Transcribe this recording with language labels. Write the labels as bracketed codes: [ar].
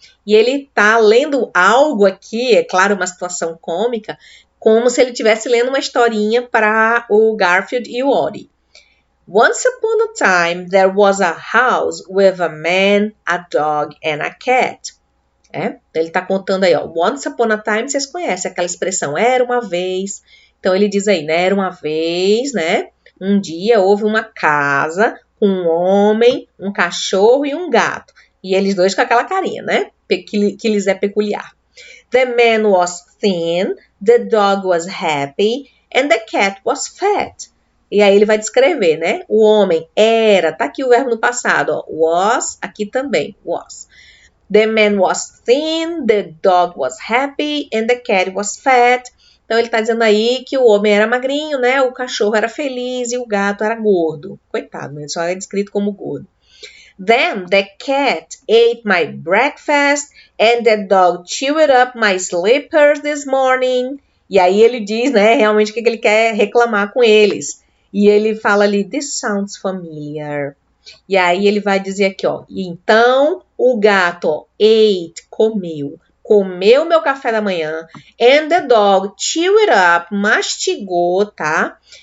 [pt] E ele tá lendo algo aqui, é claro, uma situação cômica, como se ele estivesse lendo uma historinha para o Garfield e o Woody. [en] Once upon a time, there was a house with a man, a dog and a cat. [pt] Ele está contando aí, ó. [en] Once upon a time, [pt] vocês conhecem aquela expressão, era uma vez. Então, ele diz aí, né? Era uma vez, né? Um dia houve uma casa com um homem, um cachorro e um gato. E eles dois com aquela carinha, né? Que lhes é peculiar. [en] The man was thin, the dog was happy, and the cat was fat. [pt] E aí ele vai descrever, né? O homem era, tá aqui o verbo no passado, ó, was, aqui também, was. [en] The man was thin, the dog was happy, and the cat was fat. [pt] Então ele tá dizendo aí que o homem era magrinho, né? O cachorro era feliz e o gato era gordo. Coitado, ele só é descrito como gordo. [en] Then the cat ate my breakfast and the dog chewed up my slippers this morning. [pt] E aí ele diz, né, realmente o que ele quer reclamar com eles. E ele fala ali, [en] this sounds familiar. [pt] E aí ele vai dizer aqui, ó, então o gato, ó, ate, comeu meu café da manhã, [en] and the dog chewed up, [pt] mastigou, tá?